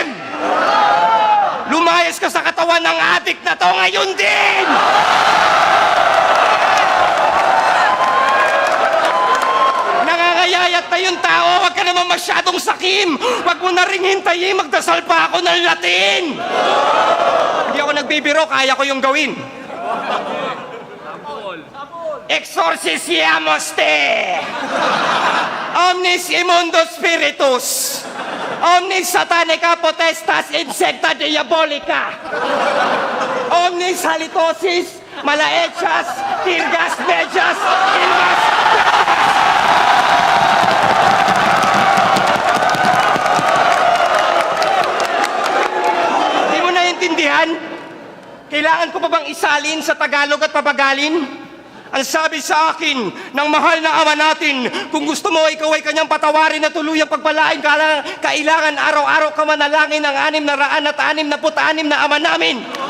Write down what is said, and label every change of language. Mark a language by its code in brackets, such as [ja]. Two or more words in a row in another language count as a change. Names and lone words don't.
[tl] Lumayas ka sa katawan ng adik na to ngayon din! Nangangayayat na yung tao, wag ka naman masyadong sakim. Wag mo na ring hintayin, magdasal pa ako ng Latin. Hindi ako nagbibiro, kaya ko yung gawin. [la] Exorcisiamos te! Omnis immundo spiritus. Omnis satanica potestas insecta diabolica. Omnis halitosis malaechas tirgas mejas ilmas. [tl] Di mo naiintindihan? Kailangan ko pa bang isalin sa Tagalog at papagalin? Ang sabi sa akin ng mahal na ama natin, kung gusto mo ikaw ay kanyang patawarin na tuluyang pagpalain, kailangan araw-araw ka manalangin ng 666 na ama namin.